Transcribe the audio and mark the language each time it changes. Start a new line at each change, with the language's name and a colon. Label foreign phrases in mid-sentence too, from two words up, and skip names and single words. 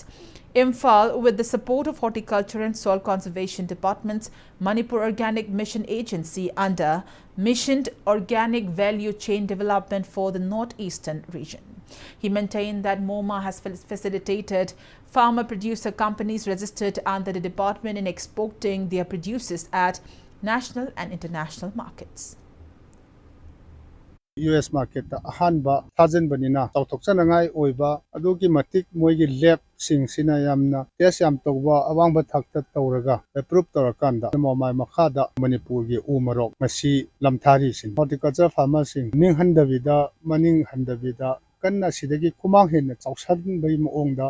English: Imphal, with the support of Horticulture and Soil Conservation Departments, Manipur Organic Mission Agency under Missioned Organic Value Chain Development for the Northeastern region. He maintained that MoMA has facilitated farmer-producer companies registered under the department in exporting their produces at national and international markets. US market
Manipuri: ahanba thajan banina tawthokchanangai oiba adugi matik moigi lab sing-sina yamna test yam tawba awangba thakta tawraga approve tawrakanda momai makhada Manipur gi umarok masi lamthari sin horticulture farmer sing ning handavida maning handavida kanna sidagi kumang hen chawsan bai moongda